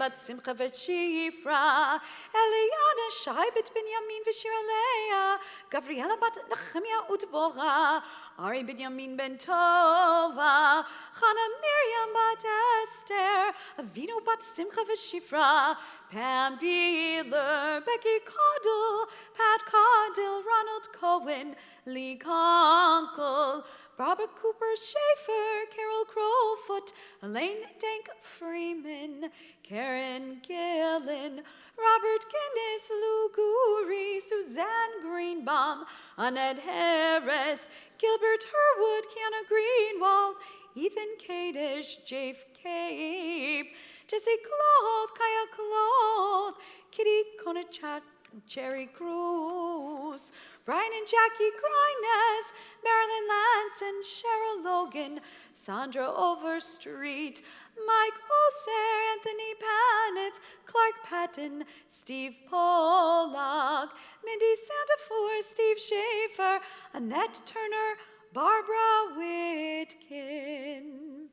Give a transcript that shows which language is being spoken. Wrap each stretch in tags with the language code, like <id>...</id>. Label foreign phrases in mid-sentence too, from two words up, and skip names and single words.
<he>בת שמחה ושפרה, אליענה שי בת בנימין ושירה לאה, גבריאלה בת נחמיה ודבורה, ארי בנימין בן טובה, חנה מרים בת אסתר, אבינו בת שמחה</he> <en>ושפרה, Pam Beeler, Becky Caudle, Pat Caudill, Ronald Cohen, Lee Conkle, Robert Cooper Schaefer, Carol Crowfoot, Elaine Dank Freeman, Karen Gillen, Robert Guinness, Lou Goury, Suzanne Greenbaum, Annette Harris, Gilbert Herwood, Kiana Greenwald, Ethan Kadish, Jafe Cape, Jesse Cloth, Kaya Cloth, Kitty Konachak, Cherry Cruz, Brian and Jackie Grines, Marilyn Lance and Cheryl Logan, Sandra Overstreet, Mike Oser, Anthony Paneth, Clark Patton, Steve Pollock, Mindy Santafor, Steve Schaefer, Annette Turner, Barbara Whitkin.</en>